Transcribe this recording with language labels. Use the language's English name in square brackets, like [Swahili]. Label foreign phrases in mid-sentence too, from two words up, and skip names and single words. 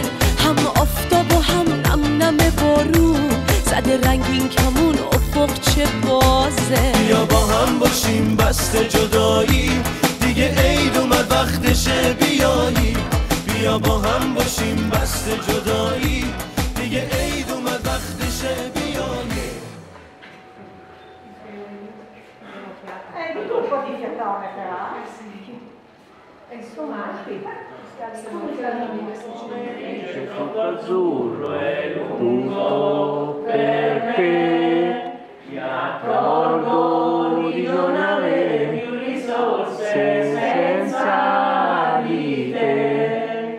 [Persian] هم آفتاب و هم نم نم بارون، زده رنگین کمون افق چه بازه. بیا با هم باشیم بسته جدایی، دیگه عید اومد وقتشه بیایی. بیا با هم باشیم بسته جدایی، دیگه عید اومد وقتشه بیایی. [Italian] Tu un po' di fiatone però. E C'è tutto azzurro e lungo perché mi accorgo di non avere più risorse senza di te.